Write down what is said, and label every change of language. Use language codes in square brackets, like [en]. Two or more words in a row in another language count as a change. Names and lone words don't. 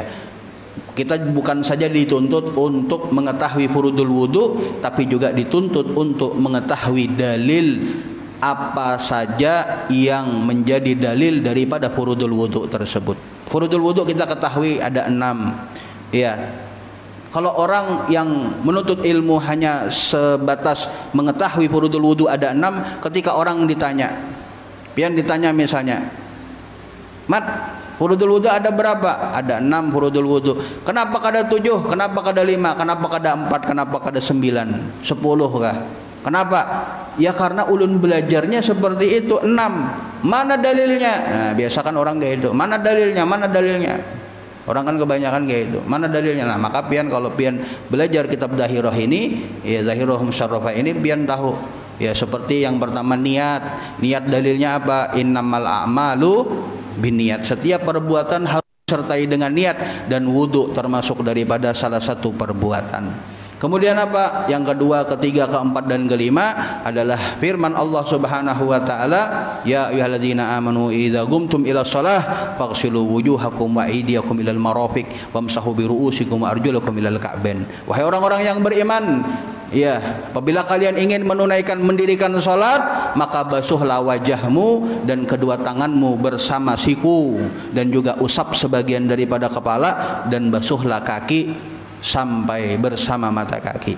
[id] Kita bukan saja dituntut untuk mengetahui [ar] فروض الوضوء, [id] tapi juga dituntut untuk mengetahui dalil apa saja yang menjadi dalil daripada [ar] فروض الوضوء [id] tersebut. [ar] فروض الوضوء [id] kita ketahui ada 6. Ya. Kalau orang yang menuntut ilmu hanya sebatas mengetahui [ar] فروض الوضوء [id] ada 6, ketika orang ditanya, misalnya, Mat, [ar] فروض الوضوء [id] ada berapa? Ada 6 [ar] فروض الوضوء. [id] Kenapa kada 7? Kenapa kada 5? Kenapa kada 4? Kenapa kada 9? 10 kah? Kenapa? Ya karena ulun belajarnya seperti itu 6. Mana dalilnya? Nah, biasa kan orang kayak itu. Mana dalilnya? Mana dalilnya? Orang kan kebanyakan kayak itu. Mana dalilnya? Nah, maka pian kalau pian belajar kitab Zahirah ini, ya Zahirah Musyarrafah ini pian tahu. Ya seperti yang pertama niat. Niat dalilnya apa? [ar] إنما الأعمال بالنيات. [id] Setiap perbuatan harus disertai dengan niat, dan wudu termasuk daripada salah satu perbuatan. Kemudian apa? Yang kedua, ketiga, keempat, dan kelima adalah firman Allah [ar] سبحانه وتعالى يا أيها الذين آمنوا إذا قمتم إلى الصلاة فاغسلوا وجوهكم وأيديكم إلى المرافق وامسحوا برءوسكم وأرجلكم إلى الكعبين. [id] Wahai orang-orang yang beriman, ya, apabila kalian ingin mendirikan salat, maka basuhlah wajahmu dan kedua tanganmu bersama siku, dan juga usap sebagian daripada kepala, dan basuhlah kaki sampai bersama mata kaki.